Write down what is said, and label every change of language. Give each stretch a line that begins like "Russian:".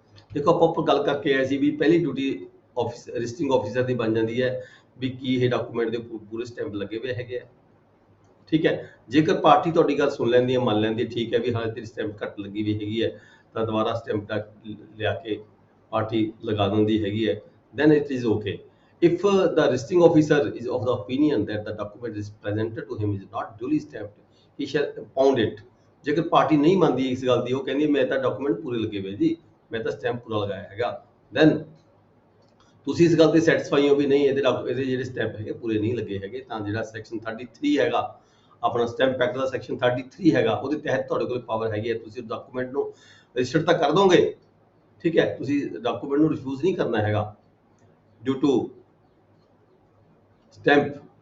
Punjabi: ਦੇਖੋ ਆਪਾਂ ਉੱਪਰ ਗੱਲ ਕਰਕੇ ਆਏ ਸੀ ਵੀ ਪਹਿਲੀ ਡਿਊਟੀ ਆਫਿਸ ਰਜਿਸਟਰਿੰਗ ਆਫਿਸਰ ਦੀ ਬਣ ਜਾਂਦੀ ਹੈ ਵੀ ਕੀ ਇਹ ਡਾਕੂਮੈਂਟ ਦੇ ਪੂਰੇ ਸਟੈਂਪ ਲੱਗੇ ਹੋਏ ਹੈਗੇ ਆ। ਠੀਕ ਹੈ, ਜੇਕਰ ਪਾਰਟੀ ਤੁਹਾਡੀ ਗੱਲ ਸੁਣ ਲੈਂਦੀ ਹੈ, ਮੰਨ ਲੈਂਦੀ ਹੈ, ਠੀਕ ਹੈ ਵੀ ਹਾਲੇ ਤੇਰੀ ਸਟੈਂਪ ਘੱਟ ਲੱਗੀ ਵੀ ਹੈਗੀ ਹੈ, ਤਾਂ ਦੁਬਾਰਾ ਸਟੈਂਪ ਲਿਆ ਕੇ ਪਾਰਟੀ ਲਗਾ ਦਿੰਦੀ ਹੈਗੀ ਹੈ,
English: then it is okay. If the registering officer is of the opinion that the document is presented to him is not duly stamped, he shall impound it.
Punjabi: ਜੇਕਰ ਪਾਰਟੀ ਨਹੀਂ ਮੰਨਦੀ ਇਸ ਗੱਲ ਦੀ, ਉਹ ਕਹਿੰਦੀ ਮੈਂ ਤਾਂ ਡਾਕੂਮੈਂਟ ਪੂਰੇ ਲੱਗੇ ਹੋਏ ਜੀ, ਮੈਂ ਤਾਂ ਸਟੈਂਪ ਪੂਰਾ ਲਗਾਇਆ ਹੈਗਾ, then ਤੁਸੀਂ ਇਸ ਗੱਲ ਤੇ ਸੈਟੀਸਫਾਈ ਹੋ ਵੀ ਨਹੀਂ ਇਹਦੇ ਜਿਹੜੇ ਸਟੈਂਪ ਹੈਗੇ ਪੂਰੇ ਨਹੀਂ ਲੱਗੇ ਹੈਗੇ, ਤਾਂ ਜਿਹੜਾ ਸੈਕਸ਼ਨ 33 ਹੈਗਾ ਆਪਣਾ ਸਟੈਂਪ ਐਕਟ ਦਾ ਸੈਕਸ਼ਨ 33 ਹੈਗਾ, ਉਹਦੇ ਤਹਿਤ ਤੁਹਾਡੇ ਕੋਲ ਪਾਵਰ ਹੈਗੀ ਹੈ, ਤੁਸੀਂ ਡਾਕੂਮੈਂਟ ਨੂੰ ਰਜਿਸਟਰ ਤਾਂ ਕਰ ਦੋਗੇ, ਠੀਕ ਹੈ, ਤੁਸੀਂ ਡਾਕੂਮੈਂਟ ਨੂੰ ਰਿਫਿਊਜ਼ ਨਹੀਂ ਕਰਨਾ ਹੈਗਾ ਡਿਊ ਟੂ ਸਟੈਂਪ।